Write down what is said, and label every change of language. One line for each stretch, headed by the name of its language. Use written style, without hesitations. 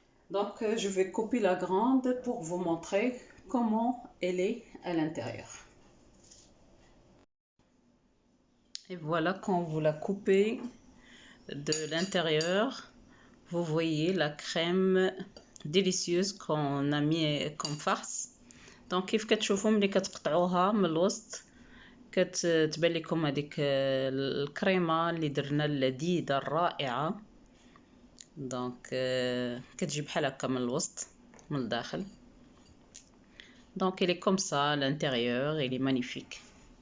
French: Donc je vais couper la grande pour vous montrer comment elle est à l'intérieur. Et voilà, quand vous la coupez de l'intérieur, vous voyez la crème délicieuse qu'on a mis comme farce.
Arabic: دونك كيف كتشوفوا ملي كتقطعوها من الوسط كتبان لكم هذيك الكريمه اللي درنا اللذيذه الرائعه. دونك كتجي بحال هكا من الوسط من الداخل. دونك
French: il est comme ça à l'intérieur, il est magnifique.